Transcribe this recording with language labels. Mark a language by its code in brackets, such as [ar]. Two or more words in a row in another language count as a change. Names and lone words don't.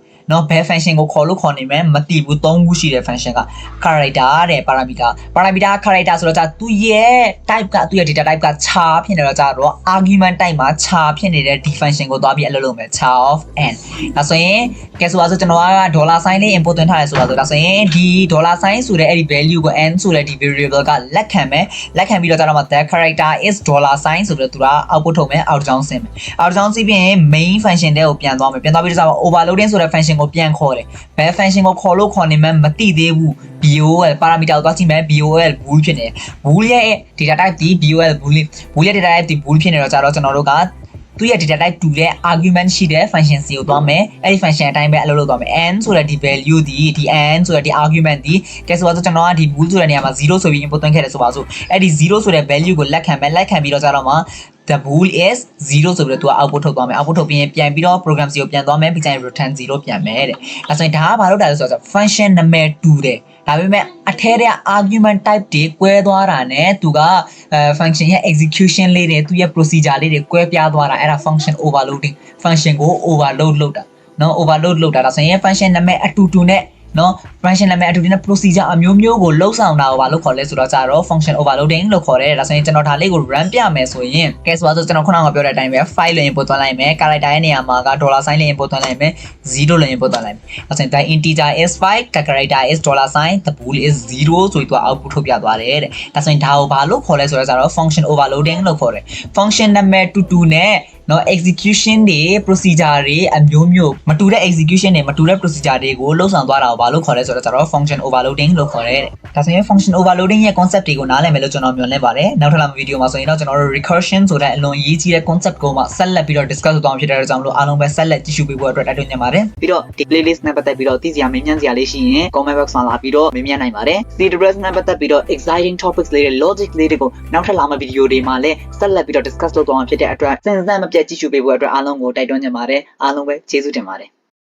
[my] နော်ဘယ် function ကိုခေါ်လို့ခေါ်နေမယ်မသိဘူး၃ခုရှိတဲ့ function က character တဲ့ [en] parameter character [my] ဆိုတော့သူရဲ့ type ကသူရဲ့ [en] data type [my] က char ဖြစ်နေတော့ကြတော့ [en] argument type [my] မှာ char ဖြစ်နေတဲ့ [en] d function [my] ကိုသွားပြီးအလုပ်လုပ်မယ် [en] char of n [my] ဒါဆိုရင်ကဲဆိုပါစို့ကျွန်တော်က [en] dollar sign [my] လေး input သွင်းထားတယ်ဆိုပါစို့ဒါဆိုရင်ဒီ [en] dollar sign [my] ဆိုတဲ့အဲ့ဒီ value ကို n ဆိုတဲ့ဒီ variable ကလက်ခံမယ်လက်ခံပြီးတော့ကြတော့မှ [en] the character is dollar sign [my] ဆိုပြီးတော့သူက output ထုတ်မယ် out ကြောင်းဆင်းမယ် out ကြောင်းဆင်းပြီးရင် [en] main function [my] တဲ့ကိုပြန်သွားမယ်ပြန်သွားပြီးတော့ overloading ဆိုတဲ့ function ကိုပြန်ခေါ်တယ်ဘယ် function ကိုခေါ်လို့ခေါ်နေမှမသိ သေးဘူး [en] bol parameter [my] ကိုသွားကြည့်မယ် [en] bol bool [my] ဖြစ်နေတယ် bool ရဲ့ [en] data type [my] ဒီ [en] bol bool [my] ရဲ့ [en] data type [my] ဒီ bool ဖြစ်နေတော့ကြတော့ကျွန်တော်တို့ကသူရဲ့ [en] data type [my] တူတဲ့ argument ရှိတဲ့ [en] function C [my] ကိုသွားမယ်အဲ့ဒီ function အတိုင်းပဲအလုပ်လုပ်သွားမယ် n ဆိုတဲ့ဒီ value ဒီ n ဆိုတဲ့ဒီ argument ဒီကဲဆိုတော့ကျွန်တော်ကဒီ bool ဆိုတဲ့နေရာမှာ0ဆိုပြီး input သွင်းခဲ့တယ်ဆိုပါစို့အဲ့ဒီ0ဆိုတဲ့ value ကိုလက်ခံမယ်လက်ခံပြီးတော့ကြတော့မှ [en] the bool is 0 [my] ဆိုပြီးတော့သူက output ထုတ်သွားမယ် output ထုတ်ပြီး ရင်ပြန်ပြီးတော့ [en] program C [my] ကိုပြန်သွားမယ်ပြီးကြရင် [en] return 0 [my] ပြန်မယ်တဲ့အဲဆိုရင်ဒါကဘာလို့တာလဲဆိုတော့ function နာမည်တူတယ်ဒါပေမဲ့အထဲတဲ့ argument type တွေကွဲသွားတာနဲ့သူကfunction ရဲ့ execution လေးတွေသူရဲ့ procedure လေးတွေကွဲပြားသွားတာအဲ့ဒါ [en] function overloading function [my] ကို overload လုပ်တာเนาะ overload လုပ်တာဒါဆိုရင် function နာမည်အတူတူနဲ့နော် function နာမည်အတူတူနဲ့ procedure အမျိုးမျိုးကိုလှုပ်ဆောင်တာကိုဘာလို့ခေါ်လဲဆိုတော့ကြတော့ [en] function overloading [my] လို့ခေါ်တယ်ဒါဆိုရင်ကျွန်တော်ဒါလေးကို run ပြမယ်ဆိုရင်ကဲဆိုတော့ကျွန်တော်ခုနကပြောတဲ့အတိုင်းပဲ file လို့ input သွင်းလိုက်မယ် character ရဲ့နေရာမှာက [en] dollar sign [my] လေး input သွင်းလိုက်မယ် 0လို့ input သွင်းလိုက်မယ်ဒါဆိုရင် [en] the integer is 5 the character is dollar sign the bool is 0 [my] ဆိုပြီးသူ output ထုတ်ပြသွားတယ်တဲ့ဒါဆိုရင်ဒါကိုဘာလို့ခေါ်လဲဆိုတော့ကြတော့ [en] function overloading [my] လို့ခေါ်တယ် function နာမည်တူတူနဲ့နော် execution တွေ procedure တွေအမျိုးမျိုးမတူတဲ့ execution တွေမတူတဲ့ procedure တွေကိုလှုပ်ဆောင်သွားတာကိုဘာလို့ခေါ်လဲဆိုတော့ [en] function overloading [my] လို့ခေါ်တယ်ဒါဆိုရင် [en] function overloading [my] ရဲ့ concept တွေကိုနားလည်မယ်လို့ကျွန်တော်မျှော်လင့်ပါတယ်နောက်ထပ်လာမယ့် video မှာဆိုရင်တော့ကျွန်တော်တို့ recursion ဆိုတဲ့အလွန်အရေးကြီးတဲ့ concept ကိုမှဆက်လက်ပြီးတော့ discuss လုပ်သွားမှာဖြစ်တဲ့အတွက်ကြောင့်မလို့အားလုံးပဲဆက်လက်ကြည့်ရှုပေးဖို့အတွက်တိုက်တွန်းနေပါတယ်ပြီးတော့ဒီ playlist နဲ့ပတ်သက်ပြီးတော့သိစရာမေးမြန်းစရာလေးရှိရင် [en] comment box [my] မှာလာပြီးတော့မေးမြန်းနိုင်ပါတယ် CWS နဲ့ပတ်သက်ပြီးတော့ [en] exciting topics [my] လေးတွေ logic လေးတွေကိုနောက်ထပ်လာမယ့် video တွေမှာလည်းဆက်လက်ပြီးတော့ discuss လုပ်သွားမှာဖြစ်တဲ့အတွက်စဉ်းစားမပြတ်ကြည့်ရှုပေးဖို့အတွက်အားလုံးကိုတိုက်တွန်းနေပါတယ်အားလုံးပဲကျေးဇူးတင်ပါတယ်